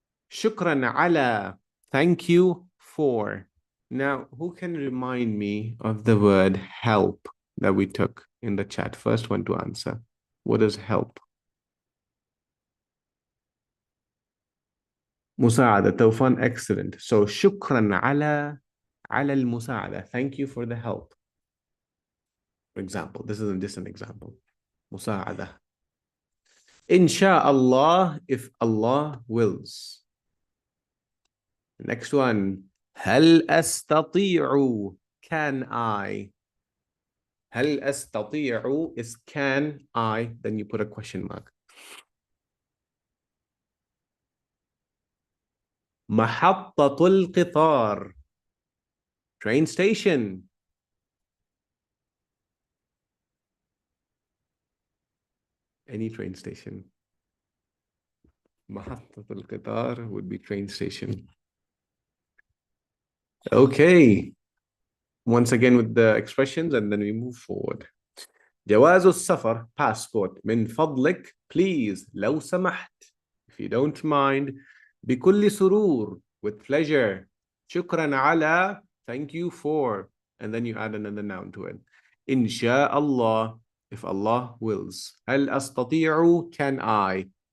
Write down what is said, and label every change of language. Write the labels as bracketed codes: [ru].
[ar] شكرا على, [en] thank you for. Now, who can remind me of the word help that we took in the chat? First one to answer. What is help? [ar] مساعدة. توفان, excellent. So شكرا على المساعدة. [en] Thank you for the help. For example, this is just an example. [ar] مساعدة. إن شاء الله, [en] if Allah wills. Next one. [ar] هل أستطيع, [en] can I. [ar] هل أستطيع [en] is can I, then you put a question mark. [ar] محطة القطار, [en] train station. Any train station. [ar] محطة القطار [en] would be train station. Okay. Once again with the expressions and then we move forward. [ar] جواز السفر, passport. من فضلك, please. لو سمحت, [en] if you don't mind. [ar] بكل سرور, [en] with pleasure. [ar] شكرا على, [en] thank you for. And then you add another noun to it. [ar] إن شاء الله, [en] if Allah wills. [ar] هل أستطيع, [en] can I.